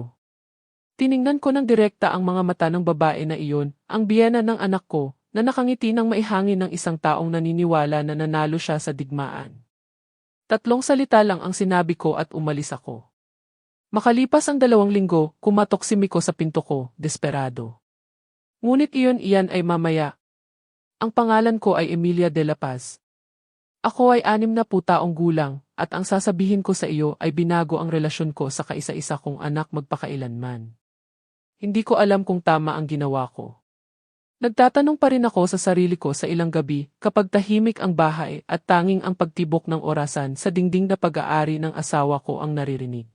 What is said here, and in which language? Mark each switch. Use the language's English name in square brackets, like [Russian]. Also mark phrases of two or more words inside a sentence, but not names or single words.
[Filipino] Tiningnan ko ng direkta ang mga mata ng babae na iyon, ang biyena ng anak ko, na nakangiti ng maihangin ng isang taong naniniwala na nanalo siya sa digmaan. 3 salita lang ang sinabi ko at umalis ako. Makalipas ang 2 linggo, kumatok si Miko sa pinto ko, desperado. Ngunit iyan ay mamaya. Ang pangalan ko ay Emilia de la Paz. Ako ay 60 taong gulang, at ang sasabihin ko sa iyo ay binago ang relasyon ko sa kaisa-isa kong anak magpakailanman. Hindi ko alam kung tama ang ginawa ko. Nagtatanong pa rin ako sa sarili ko sa ilang gabi kapag tahimik ang bahay at tanging ang pagtibok ng orasan sa dingding na pag-aari ng asawa ko ang naririnig.